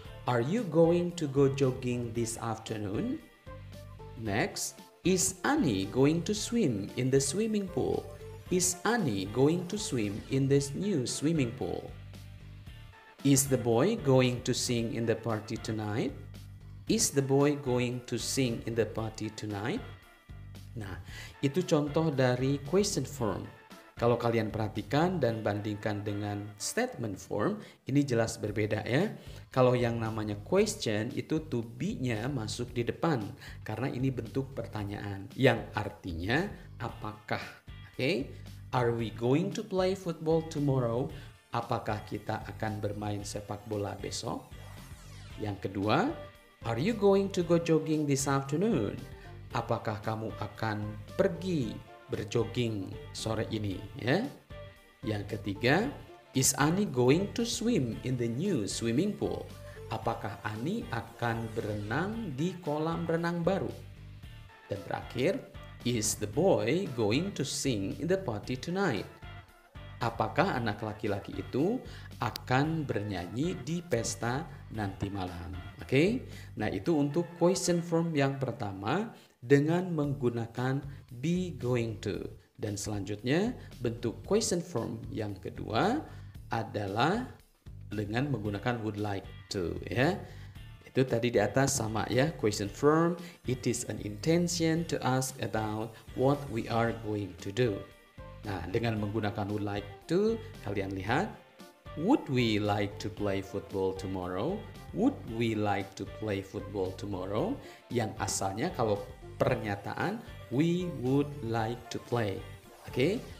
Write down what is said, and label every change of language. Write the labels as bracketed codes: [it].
[en] Are you going to go jogging this afternoon? Next, is Annie going to swim in the swimming pool? Is Annie going to swim in this new swimming pool? Is the boy going to sing in the party tonight? Is the boy going to sing in the party tonight? [id] Nah, itu contoh dari question form. Kalau kalian perhatikan dan bandingkan dengan statement form, ini jelas berbeda ya. Kalau yang namanya question itu to be-nya masuk di depan karena ini bentuk pertanyaan yang artinya apakah. Oke? [en] Are we going to play football tomorrow? [id] Apakah kita akan bermain sepak bola besok? Yang kedua, [en] are you going to go jogging this afternoon? [id] Apakah kamu akan pergi berjogging sore ini, ya? Yang ketiga, [en] is Annie going to swim in the new swimming pool? [id] Apakah Annie akan berenang di kolam renang baru? Dan terakhir, [en] is the boy going to sing in the party tonight? [id] Apakah anak laki-laki itu akan bernyanyi di pesta nanti malam? Oke? Nah, itu untuk question form yang pertama dengan menggunakan be going to. Dan selanjutnya bentuk question form yang kedua adalah dengan menggunakan would like to, ya. Itu tadi di atas sama ya, [en] question form, it is an intention to ask about what we are going to do. [id] Nah, dengan menggunakan [en] would like to, [id] kalian lihat, [en] would we like to play football tomorrow? Would we like to play football tomorrow? [id] Yang asalnya kalau pernyataan [en] we would like to play. Oke,